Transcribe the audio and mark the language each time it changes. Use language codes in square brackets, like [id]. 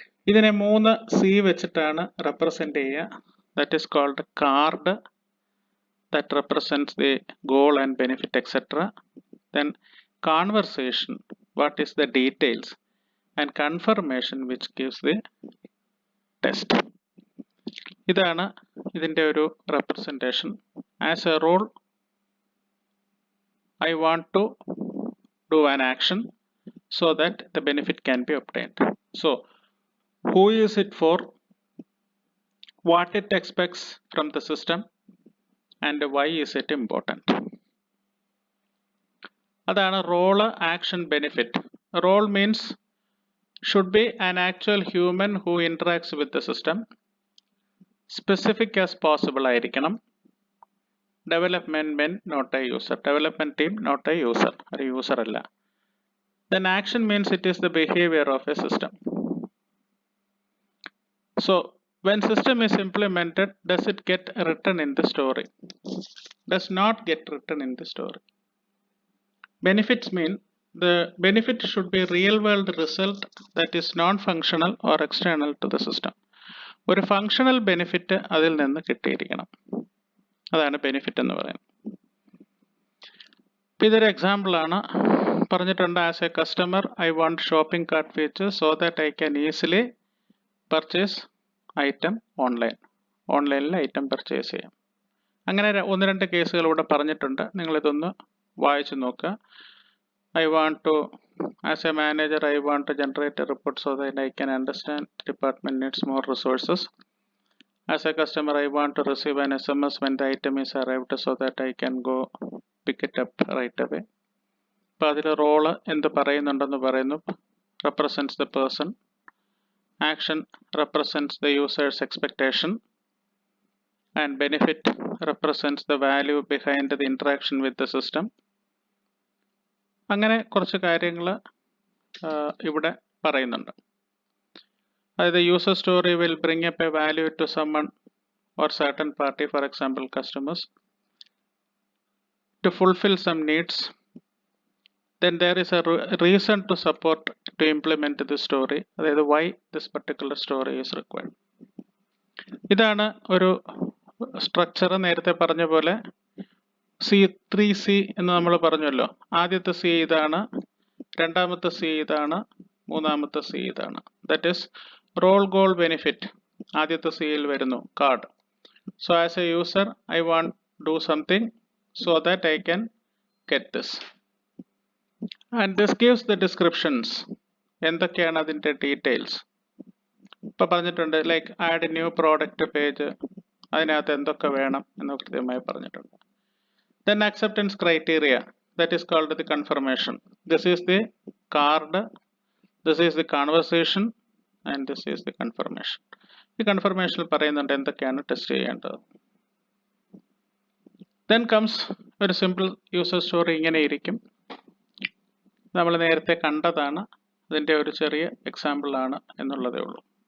[ml] ഇതിനെ 3 C വെച്ചിട്ടാണ് represent ചെയ്യുക. [en] That is called card, that represents the goal and benefit etcetera. Then conversation, what is the details, and confirmation which gives the test. [ml] ഇതാണ് ഇതിൻ്റെ ഒരു representation. [en] As a role, I want to do an action so that the benefit can be obtained. So, who is it for, what it expects from the system, and why is it important. അതാണ് role, action, benefit. Role means should be an actual human who interacts with the system. Specific as possible [ml] ആയിരിക്കണം. [en] Development men, not a user. Development team, not a user. [ml] ഒരു user അല്ല. [en] Then action means it is the behavior of a system. So when system is implemented, does it get written in the story? Does not get written in the story. Benefits mean the benefit should be real world result that is non-functional or external to the system. [ml] ഒരു functional benefit അതിൽ നിന്ന് കിട്ടിയിരിക്കണം, അതാണ് benefit എന്ന് പറയുന്നത്. ഇതൊരു എക്സാമ്പിളാണ് പറഞ്ഞിട്ടുണ്ട്. [en] as a customer I want shopping cart feature so that I can easily purchase item [ml] ഓൺലൈനിൽ ഐറ്റം പർച്ചേസ് ചെയ്യാം. അങ്ങനെ 1-2 കേസുകൾ ഇവിടെ പറഞ്ഞിട്ടുണ്ട്, നിങ്ങളിതൊന്ന് വായിച്ചു നോക്കുക. [en] I want to, as a manager, I want to generate a report so that I can understand the department needs more resources. As a customer, I want to receive an SMS when the item is arrived so that I can go pick it up right away. [ml] അപ്പോൾ അതിൽ role എന്ത് പറയുന്നുണ്ടെന്ന് പറയുന്നു. [en] represents the person. Action represents the user's expectation. And benefit represents the value behind the interaction with the system. [ml] അങ്ങനെ കുറച്ച് കാര്യങ്ങൾ ഇവിടെ പറയുന്നുണ്ട്. [en] അതായത് user story will bring up a value to someone or certain party, for example customers, to fulfil some needs. Then there is a reason to support to implement the story, അതായത് why this particular story is required. [ml] ഇതാണ് ഒരു structure. നേരത്തെ പറഞ്ഞ പോലെ C3C എന്ന് നമ്മൾ പറഞ്ഞല്ലോ. ആദ്യത്തെ C ഇതാണ്, രണ്ടാമത്തെ C ഇതാണ്, മൂന്നാമത്തെ C ഇതാണ്. [en] That is role, goal, benefit. [ml] ആദ്യത്തെ സിയിൽ വരുന്നു card. [en] So as a user I want do something so that I can get this. And this gives the descriptions. [ml] എന്തൊക്കെയാണ് അതിൻ്റെ ഡീറ്റെയിൽസ് ഇപ്പം പറഞ്ഞിട്ടുണ്ട്. [en] like add new product page, [ml] അതിനകത്ത് എന്തൊക്കെ വേണം എന്ന് കൃത്യമായി പറഞ്ഞിട്ടുണ്ട്. [en] Then acceptance criteria, that is called the confirmation. This is the card, this is the conversation, and this is the confirmation. [ml] ഈ കൺഫർമേഷനിൽ പറയുന്നുണ്ട് എന്തൊക്കെയാണ് ടെസ്റ്റ് ചെയ്യേണ്ടത്. [en] Then comes [ml] ഒരു സിമ്പിൾ യൂസർ സ്റ്റോറി. ഇങ്ങനെ ഇരിക്കും. നമ്മൾ നേരത്തെ കണ്ടതാണ്, അതിൻ്റെ ഒരു ചെറിയ എക്സാമ്പിൾ ആണ് എന്നുള്ളതേ ഉള്ളൂ.